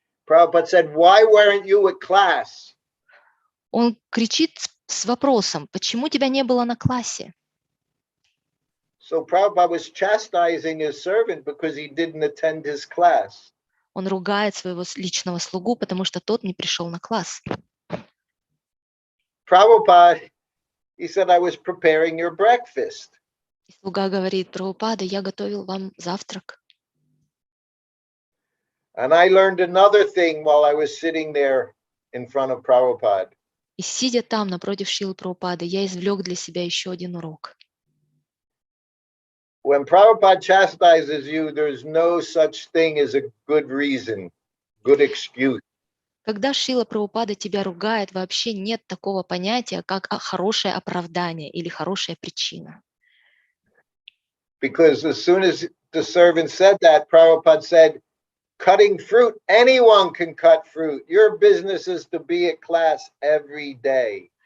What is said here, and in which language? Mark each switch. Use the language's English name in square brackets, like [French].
[English] Prabhupada said, "Why weren't you at class?" [Russian] Он кричит с вопросом, почему тебя не было на классе? [English] So Prabhupada was chastising his servant because he didn't attend his class. [Russian] Он ругает своего личного слугу, потому что тот не пришел на класс. [English] Prabhupada, he said, "I was preparing your breakfast." [Russian] И слуга говорит: Прабхупада, я готовил вам завтрак. [English] And I learned another thing while I was sitting there in front of Prabhupada. [Russian] И сидя там напротив Шрилы Прабхупады, я извлек для себя еще один урок. [English] When Prabhupada chastises you, there's no such thing as a good reason, good excuse. [Russian] Когда Шрила Прабхупада тебя ругает, вообще нет такого понятия, как хорошее оправдание или хорошая причина. [English] Because as soon as the servant said that, Prabhupada said, cutting fruit, anyone can cut fruit. Your business is to be at class every day.